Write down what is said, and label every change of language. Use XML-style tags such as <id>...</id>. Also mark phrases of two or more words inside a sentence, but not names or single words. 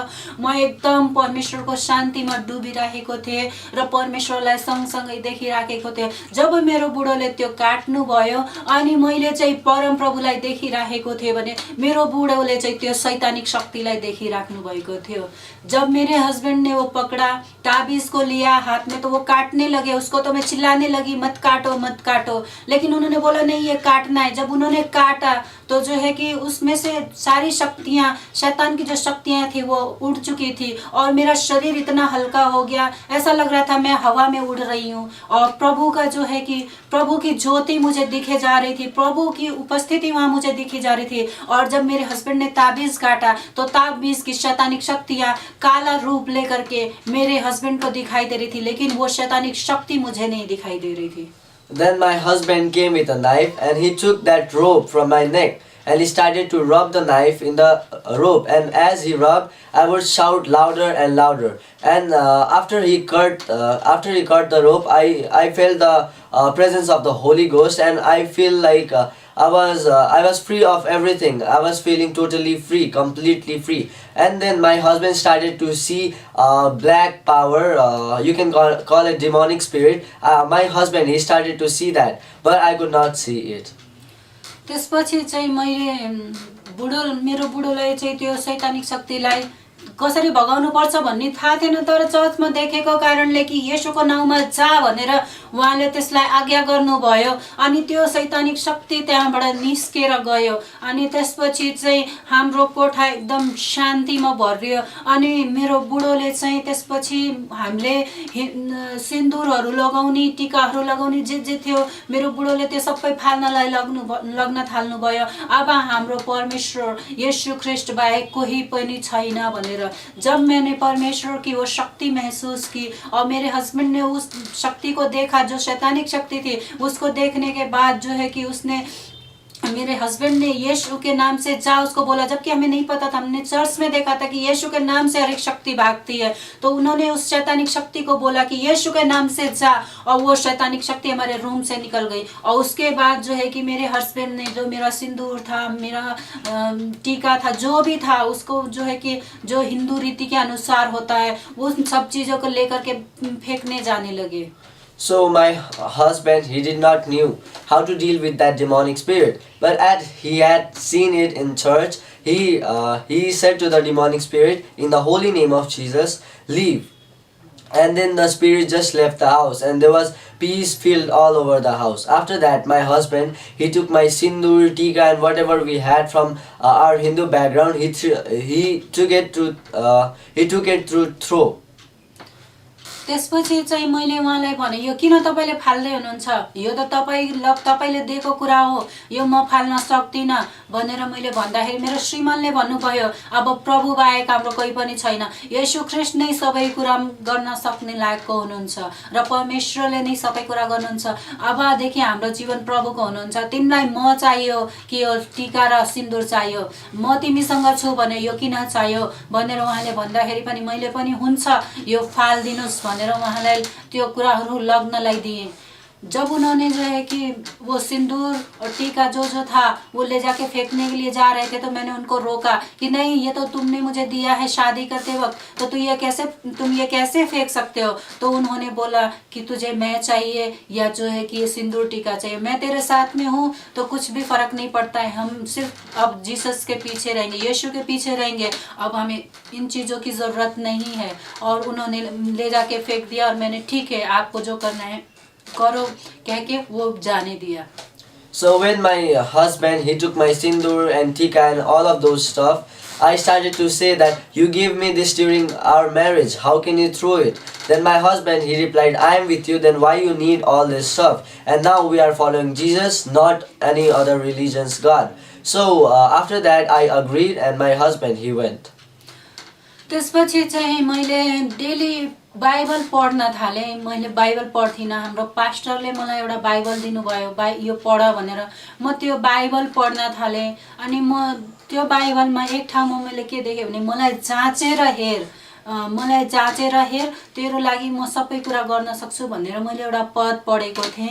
<ne>म एकदम परमेश्वरको शान्तिमा डुबिराखेको थिएँ र परमेश्वरलाई सँगसँगै देखिराखेको थिएँ। जब मेरो बुढोले त्यो काट्नु भयो अनि मैले चाहिँ परम प्रभुलाई देखिराखेको थिएँ भने मेरो बुढोले चाहिँ त्यो शैतानिक शक्तिलाई देखिराख्नु भएको थियो।</ne> <hi>जब मेरे हस्बैंड ने वो पकड़ा, ताबीज़ को लिया हाथ में, तो वो काटने लगे उसको, तो मैं चिल्लाने लगी मत काटो मत काटो, लेकिन उन्होंने बोला नहीं ये काटना है। जब उन्होंने काटा तो जो है कि उसमें से सारी शक्तियाँ, शैतान की जो शक्तियाँ थी वो उड़ चुकी थी और मेरा शरीर इतना हल्का हो गया, ऐसा लग रहा था मैं हवा में उड़ रही हूँ। और प्रभु का जो है कि प्रभु की ज्योति मुझे दिखे जा रही थी, प्रभु की उपस्थिति वहाँ मुझे दिखी जा रही थी। और जब मेरे हस्बैंड ने ताबीज़ काटा तो ताबीज़ की शैतानिक शक्तियाँ काला रूप लेकर के मेरे हस्बैंड को दिखाई दे रही थी, लेकिन वो शैतानिक शक्ति मुझे नहीं दिखाई दे रही थी।</hi> <en>Then my husband came with a knife and he took that rope from my neck and he started to rub the knife in the rope, and as he rubbed I would shout louder and louder. And after he cut the rope, I felt the presence of the Holy Ghost, and I feel like I was free of everything. I was feeling totally free, completely free. And then my husband started to see black power, you can call it demonic spirit. My husband, he started to see that, but I could not see it.</en> <ne>त्यसपछि चाहिँ मैले मेरो बुढोलाई चाहिँ त्यो शैतानिक शक्तिलाई कसरी भगाउनु पर्छ भन्ने थाहा थिएन, तर चर्चमा देखेको कारणले कि येशूको नाउँमा जा भनेर उहाँले त्यसलाई आज्ञा गर्नुभयो अनि त्यो शैतानिक शक्ति त्यहाँबाट निस्केर गयो। अनि त्यसपछि चाहिँ हाम्रो कोठा एकदम शान्तिमा भरियो। अनि मेरो बुढोले चाहिँ त्यसपछि हामीले सिन्दुरहरू लगाउने, टीकाहरू लगाउने जे थियो मेरो बुढोले त्यो सबै फाल्नलाई लग्न थाल्नुभयो। अब हाम्रो परमेश्वर येशू ख्रीष्ट बाहेक कोही पनि छैन भनेर।</ne> <hi>जब मैंने परमेश्वर की वो शक्ति महसूस की और मेरे हस्बैंड ने उस शक्ति को देखा जो शैतानिक शक्ति थी, उसको देखने के बाद जो है कि उसने मेरे हस्बैंड ने यीशु के नाम से जा उसको बोला, जबकि हमें नहीं पता था। हमने चर्च में देखा था कि यीशु के नाम से हर एक शक्ति भागती है, तो उन्होंने उस शैतानिक शक्ति को बोला कि यीशु के नाम से जा, और वो शैतानिक शक्ति हमारे रूम से निकल गई। और उसके बाद जो है कि मेरे हस्बैंड ने जो मेरा सिंदूर था, मेरा टीका था, जो भी था, उसको जो है कि जो हिंदू रीति के अनुसार होता है उन सब चीज़ों को लेकर के फेंकने जाने लगे।</hi> <en>So my husband, he did not knew how to deal with that demonic spirit, but he had seen it in church. He said to the demonic spirit, in the holy name of Jesus, leave. And then the spirit just left the house, and there was peace filled all over the house. After that, my husband, he took my sindoor, tika, and whatever we had from our Hindu background, he took it through throw.</en> <ne>त्यसपछि चाहिँ मैले उहाँलाई भने यो किन तपाईँले फाल्दै हुनुहुन्छ, यो त तपाईँले दिएको कुरा हो, यो म फाल्न सक्दिनँ भनेर मैले भन्दाखेरि मेरो श्रीमानले भन्नुभयो अब प्रभु बाहेक हाम्रो कोही पनि छैन, येशू ख्रीष्ट नै सबै कुरा गर्न सक्ने लायकको हुनुहुन्छ र परमेश्वरले नै सबै कुरा गर्नुहुन्छ। अबदेखि हाम्रो जीवन प्रभुको हुनुहुन्छ, तिमीलाई म चाहियो कि यो टीका र सिन्दुर चाहियो, म तिमीसँग छु भने यो किन चाहियो भनेर उहाँले भन्दाखेरि पनि मैले पनि हुन्छ यो फालिदिनुहोस् भनेर उहाँलाई त्यो कुराहरू लग्नलाई दिएँ।</ne> <hi>जब उन्होंने जो है कि वो सिंदूर और टीका जो था वो ले जाके फेंकने के लिए जा रहे थे, तो मैंने उनको रोका कि नहीं, ये तो तुमने मुझे दिया है शादी करते वक्त, तो तुम ये कैसे फेंक सकते हो। तो उन्होंने बोला कि तुझे मैं चाहिए या जो है कि ये सिंदूर टीका चाहिए, मैं तेरे साथ में हूँ तो कुछ भी फर्क नहीं पड़ता है, हम सिर्फ अब जीसस के पीछे रहेंगे, यीशु के पीछे रहेंगे, अब हमें इन चीज़ों की ज़रूरत नहीं है। और उन्होंने ले जाके फेंक दिया और मैंने ठीक है आपको जो करना है करो कह के वो जाने दिया।</hi> <en>So when my husband, he took my sindoor and tika and all of those stuff, I started to say that you gave me this during our marriage, how can you throw it? Then my husband, he replied, I am with you, then why you need all this stuff? And now we are following Jesus, not any other religion's God. So after that I agreed and my husband, he went.</en> <ne>त्यसपछि चाहिँ मैले डेली बाइबल पढ्न थालेँ। मैले बाइबल पढ्थिनँ, हाम्रो पास्टरले मलाई एउटा बाइबल दिनुभयो, यो पढ भनेर म त्यो बाइबल पढ्न थालेँ। अनि म त्यो बाइबलमा एक ठाउँमा मैले के देखेँ भने मलाई जाँचेर हेर तेरो लागि म सबै कुरा गर्न सक्छु भनेर मैले एउटा पद पढेको थिएँ।</ne>